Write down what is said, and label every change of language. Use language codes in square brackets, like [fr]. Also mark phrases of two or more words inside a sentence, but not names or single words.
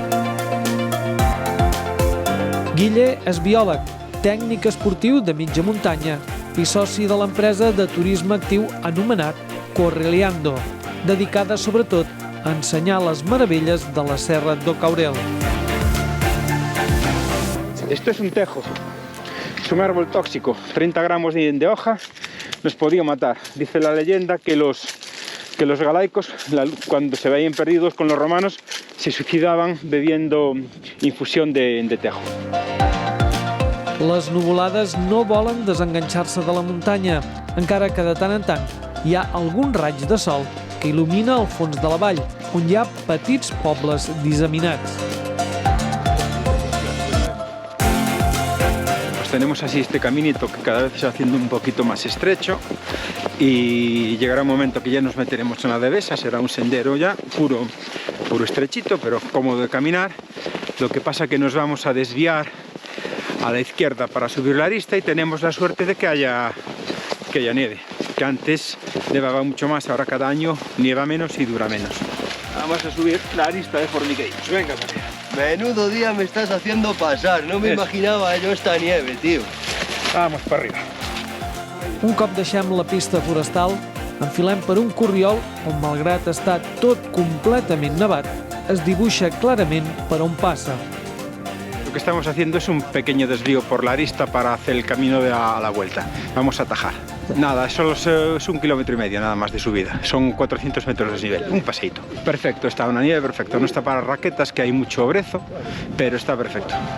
[ca] Guille és biòleg, tècnic esportiu de mitja muntanya i soci de l'empresa de turisme actiu anomenat Correleando, dedicada sobretot a ensenyar les meravelles de la Serra do Caurel. [es] Esto es un tejo, es un árbol tóxico, 30 gramos de hoja nos podía matar. Dice la leyenda que los galaicos, cuando se veían perdidos con los romanos, se suicidaban bebiendo infusión de tejo. [ca] Les nuvolades no volen desenganxar-se de la muntanya, encara que de tant en tant hi ha algun raig de sol que il·lumina el fons de la vall, on hi ha petits pobles disseminats. [es] Tenemos así este caminito que cada vez se va haciendo un poquito más estrecho y llegará un momento que ya nos meteremos en la Devesa, será un sendero ya puro estrechito, pero cómodo de caminar. Lo que pasa que nos vamos a desviar a la izquierda para subir la arista y tenemos la suerte de que haya nieve, que antes nevaba mucho más, ahora cada año nieva menos y dura menos. Vamos a subir la arista de Formigueiros. Venga, María. Menudo día me estás haciendo pasar, no me imaginava yo esta nieve, tío. Vamos para arriba. [ca] Un cop deixem la pista forestal, enfilem per un corriol on, malgrat estar tot completament nevat, es dibuixa clarament per on passa. [es] Lo que estamos haciendo es un pequeño desvío por la arista para hacer el camino a la vuelta. Vamos a atajar. Nada, solo es 1,5 kilómetros nada más de subida. Son 400 metros de desnivel, un paseíto. Perfecto, está una nieve perfecta. No está para raquetas, que hay mucho brezo, pero está perfecto.